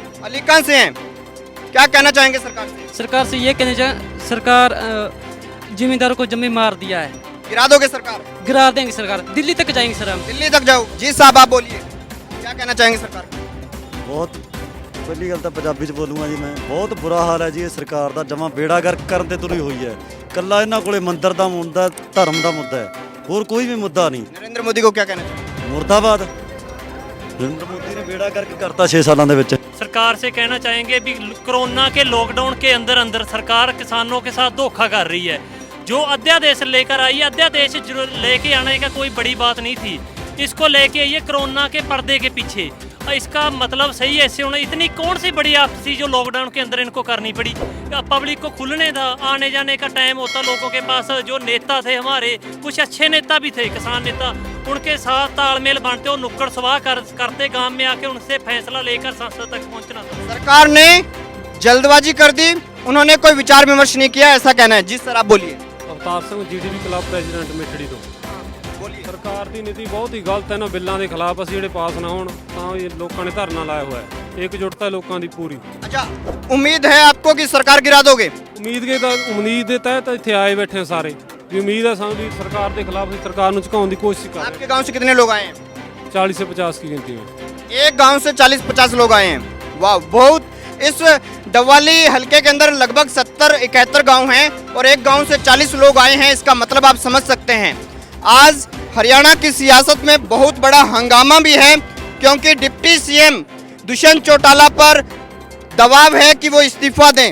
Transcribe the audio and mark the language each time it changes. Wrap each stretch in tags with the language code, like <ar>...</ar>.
<hi>अलीका से हैं। क्या कहना चाहेंगे सरकार से? सरकार से ये कहना चाहें, सरकार जिम्मेदारों को जमीन मार दिया है। गिरा दोगे सरकार? गिरा देंगे सरकार, दिल्ली तक जाएंगे सर हम। दिल्ली तक जाओ। जी साहब, आप बोलिए, क्या कहना चाहेंगे सरकार को?</hi> <pa>ਬਹੁਤ ਪਹਿਲੀ ਗੱਲ ਤਾਂ ਪੰਜਾਬੀ 'ਚ ਬੋਲੂੰਗਾ ਜੀ ਮੈਂ। ਬਹੁਤ ਬੁਰਾ ਹਾਲ ਹੈ ਜੀ ਇਹ ਸਰਕਾਰ ਦਾ, ਜਮਾਂ ਬੇੜਾ ਗਰਕ ਕਰਨ ਤੇ ਤੁਰੀ ਹੋਈ ਹੈ। ਕੱਲਾ ਇਹਨਾਂ ਕੋਲੇ ਮੰਦਿਰ ਦਾ ਮੁੱਦਾ, ਧਰਮ ਦਾ ਮੁੱਦਾ ਹੈ, ਹੋਰ ਕੋਈ ਵੀ ਮੁੱਦਾ ਨਹੀਂ।</pa> <hi>नरेंद्र मोदी को क्या कहना चाहिए?</hi> <pa>ਮੁਰਦਾਬਾਦ। ਨਰਿੰਦਰ ਮੋਦੀ ਨੇ ਬੇੜਾ ਗਰਕ ਕਰਤਾ 6 ਸਾਲਾਂ ਦੇ ਵਿੱਚ।</pa> <hi>सरकार से कहना चाहेंगे भी कोरोना के लॉकडाउन के अंदर सरकार किसानों के साथ धोखा कर रही है। जो अध्यादेश लेकर आई है, अध्यादेश लेके आने का कोई बड़ी बात नहीं थी। इसको लेके आइए कोरोना के पर्दे के पीछे। इसका मतलब सही है, इससे उन्हें इतनी कौन सी बड़ी आपसी जो लॉकडाउन के अंदर इनको करनी पड़ी। पब्लिक को खुलने था, आने जाने का टाइम होता लोगों के पास। जो नेता थे हमारे, कुछ अच्छे नेता भी थे, किसान नेता, उनके साथ तालमेल बांटते और नुक्कड़ सवाह करते, गांव में आके उनसे फैसला लेकर संसद तक पहुंचना था। सरकार ने जल्दबाजी कर दी, उन्होंने कोई विचार विमर्श नहीं किया, ऐसा कहना है। जी सर, आप बोलिए।</hi> <pa>Avtar Singh GDP club president ਮਿੱਠੜੀ ਤੋਂ। ਸਰਕਾਰ ਦੀ ਨੀਤੀ ਬਹੁਤ ਹੀ ਗਲਤ ਹੈ। ਇਹਨਾਂ ਬਿੱਲਾਂ ਦੇ ਖਿਲਾਫ ਅਸੀਂ ਜਿਹੜੇ ਪਾਸ ਨਾ ਹੋਣ ਤਾਂ ਇਹ ਲੋਕਾਂ ਨੇ ਧਰਨਾ ਲਾਇਆ ਹੋਇਆ ਹੈ। एकजुटता ਲੋਕਾਂ ਦੀ ਪੂਰੀ।</pa> <hi>अच्छा, उम्मीद है आपको कि सरकार गिरा दोगे?</hi> <pa>ਉਮੀਦ ਦੇ ਤਹਿਤ ਇੱਥੇ ਆਏ ਬੈਠੇ ਹਾਂ ਸਾਰੇ, ਵੀ ਉਮੀਦ ਹੈ ਸਾਨੂੰ ਵੀ ਸਰਕਾਰ ਦੇ ਖਿਲਾਫ ਅਸੀਂ ਸਰਕਾਰ ਨੂੰ ਝੁਕਾਉਣ ਦੀ ਕੋਸ਼ਿਸ਼ ਕਰ ਰਹੇ</pa> <hi>आपके गांव से कितने लोग आए हैं? ਹਾਂ। 40 से 50 की गिनती में एक गांव से 40-50 लोग आए हैं। वाह, बहुत। इस डवाली हलके के अंदर लगभग 70-71 गांव हैं और एक गांव से 40 लोग आए हैं। इसका मतलब आप समझ सकते हैं। आज हरियाणा की सियासत में बहुत बड़ा हंगामा भी है, क्योंकि डिप्टी CM दुष्यंत चौटाला पर दबाव है कि वो इस्तीफा दें।</hi>